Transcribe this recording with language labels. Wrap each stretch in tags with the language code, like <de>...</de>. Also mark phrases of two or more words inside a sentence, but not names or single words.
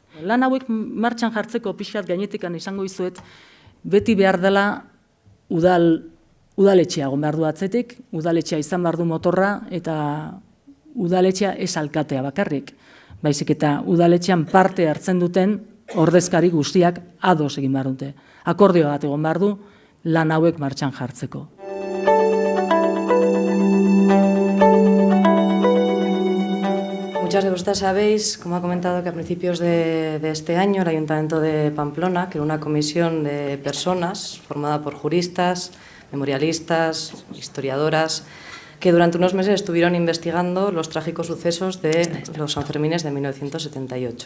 <eu>Lan hauek martxan jartzeko pixka bat gainetikan izango izuet, beti behar dela udaletxea egon behar du atzetik, udaletxea izan behar du motorra eta udaletxea ez alkatea bakarrik. Baizik eta udaletxean parte hartzen duten ordezkari guztiak ados egin behar dute. Akordio bat egon behar du lan hauek martxan jartzeko.</eu> <es>Muchas de vosotras sabéis, como ha comentado, que a principios de este año el Ayuntamiento de Pamplona creó una comisión de personas formada por juristas, memorialistas, historiadoras, que durante unos meses estuvieron investigando los trágicos sucesos de los Sanfermines de 1978.</es>